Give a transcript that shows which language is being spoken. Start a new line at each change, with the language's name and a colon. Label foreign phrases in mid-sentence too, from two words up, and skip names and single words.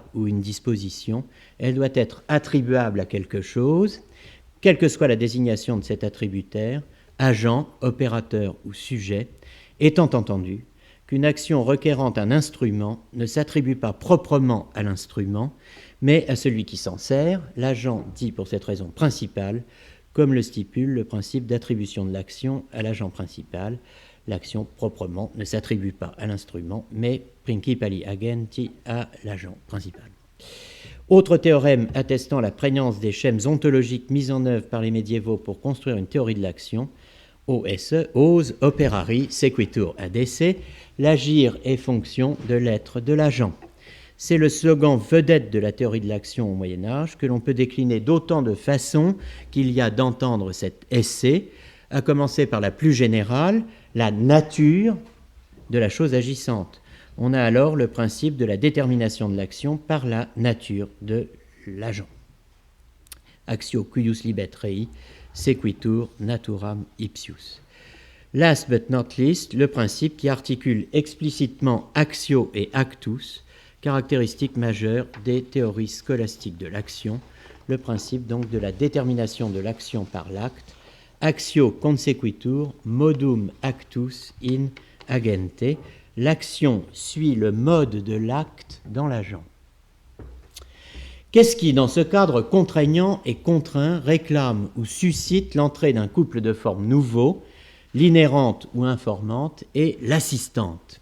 French: ou une disposition, elle doit être attribuable à quelque chose, quelle que soit la désignation de cet attributaire, agent, opérateur ou sujet, étant entendu qu'une action requérant un instrument ne s'attribue pas proprement à l'instrument, mais à celui qui s'en sert, l'agent dit pour cette raison principale, comme le stipule le principe d'attribution de l'action à l'agent principal. L'action proprement ne s'attribue pas à l'instrument, mais
Latin: principali agenti
French: à l'agent principal. Autre théorème attestant la prégnance des schèmes ontologiques mis en œuvre par les médiévaux pour construire une théorie de l'action, OSE,
Latin: os operari sequitur ad esse,
French: l'agir est fonction de l'être de l'agent. C'est le slogan vedette de la théorie de l'action au Moyen-Âge que l'on peut décliner d'autant de façons qu'il y a d'entendre cet essai, à commencer par la plus générale, la nature de la chose agissante. On a alors le principe de la détermination de l'action par la nature de l'agent.
Latin: Actio cuius libet rei, sequitur naturam ipsius.
English: Last but not least,
French: le principe qui articule explicitement actio et actus, caractéristique majeure des théories scolastiques de l'action, le principe donc de la détermination de l'action par l'acte,
Latin: actio consequitur modum actus in agente,
French: l'action suit le mode de l'acte dans l'agent. Qu'est-ce qui, dans ce cadre contraignant et contraint, réclame ou suscite l'entrée d'un couple de formes nouveaux, l'inhérente ou informante et l'assistante?